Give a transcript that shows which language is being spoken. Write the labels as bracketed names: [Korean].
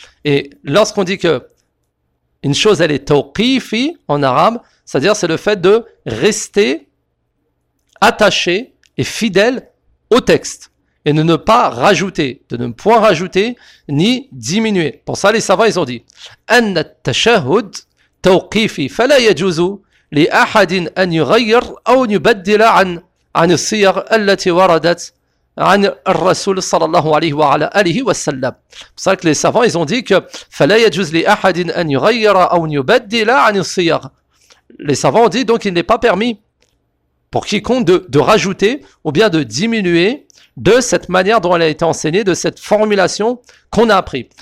[French] Et lorsqu'on dit que une chose elle est tawqifi en arabe, c'est-à-dire c'est le fait de rester attaché et fidèle au texte et de ne pas rajouter, de ne point rajouter ni diminuer. Pour ça, les savants ils ont dit [Arabic] an at-tashahhud tawqifi fala yajuzu لأحد أن يغير أو يبدل عن السير التي وردت عن الرسول صلى الله عليه وعلى آله وسلم. [French] C'est vrai que les savants, ils ont dit que [Arabic] فلا يجوز لأحد أن يغير أو يبدل عن السير. [French] Les savants ont dit donc il n'est pas permis pour quiconque de rajouter ou bien de diminuer de cette manière dont elle a été enseignée, de cette formulation qu'on a appris.